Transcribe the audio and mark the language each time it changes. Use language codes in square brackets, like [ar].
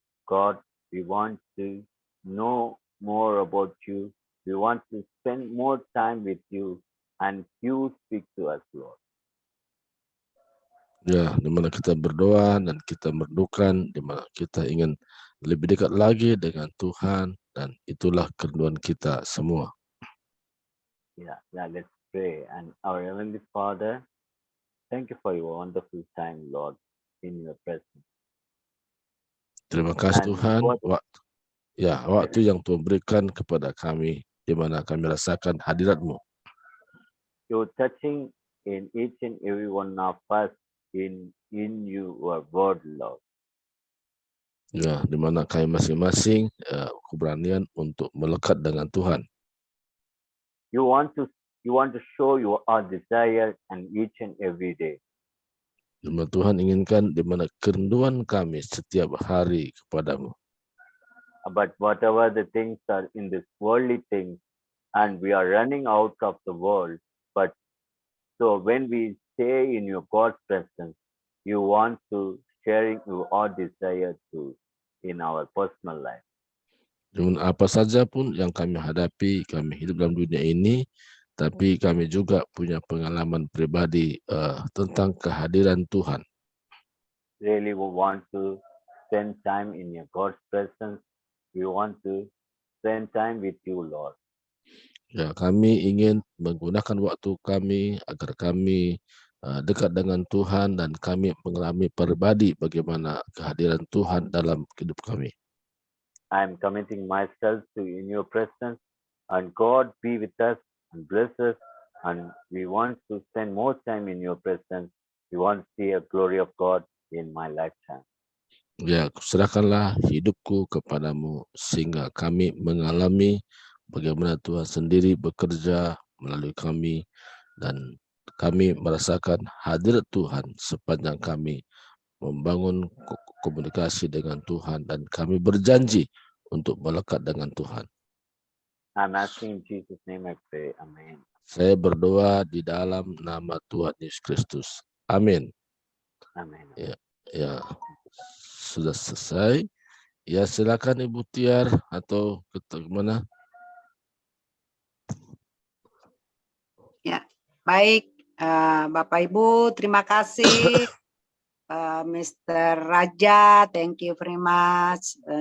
[en] God, we want to know more about you. We want to spend more time with you, and you speak to us, Lord. [id] Ya, di mana kita berdoa dan kita merdukan, di mana kita ingin lebih dekat lagi dengan Tuhan, dan itulah kerinduan kita semua. [en] Yeah, let's pray. And our Heavenly Father, thank you for your wonderful time, Lord, in your presence. [id] Terima kasih [en] And [id] Tuhan, [en] what [id] waktu yang Tuhan berikan kepada kami, di mana kami rasakan hadirat-Mu. [en] you're touching in each and every one of us in your word, Lord. [id] Ya, di mana kami masing-masing keberanian untuk melekat dengan Tuhan. [en] You want to show your desire and each and every day. [id] Di mana Tuhan inginkan, di mana kerinduan kami setiap hari kepadamu. [en] But whatever the things are in this worldly things, and we are running out of the world. But so when we stay in your God's presence, you want to sharing our desire to in our personal life. [id] Dengan apa saja pun yang kami hadapi, kami hidup dalam dunia ini, tapi kami juga punya pengalaman pribadi tentang kehadiran Tuhan. [en] Really, we want to spend time in your God's presence. We want to spend time with you, Lord. [id] Ya, kami ingin menggunakan waktu kami agar kami dekat dengan Tuhan dan kami mengalami pribadi bagaimana kehadiran Tuhan dalam hidup kami. [en] I am committing myself to in your presence, and God be with us and bless us. And we want to spend more time in your presence. We want to see a glory of God in my lifetime. [id] Ya, serahkanlah hidupku kepadamu sehingga kami mengalami bagaimana Tuhan sendiri bekerja melalui kami dan kami merasakan hadirat Tuhan sepanjang kami membangun komunikasi dengan Tuhan dan kami berjanji untuk melekat dengan Tuhan. [en] I'm asking in Jesus' name I pray. Amen. [id] Saya berdoa di dalam nama Tuhan Yesus Kristus. Amin. [en] Amen. [id] Ya, sudah selesai. Ya, silakan Ibu Tiar atau mana? Ya, baik, Bapak Ibu, terima kasih. [en] Mr. Raja, thank you very much.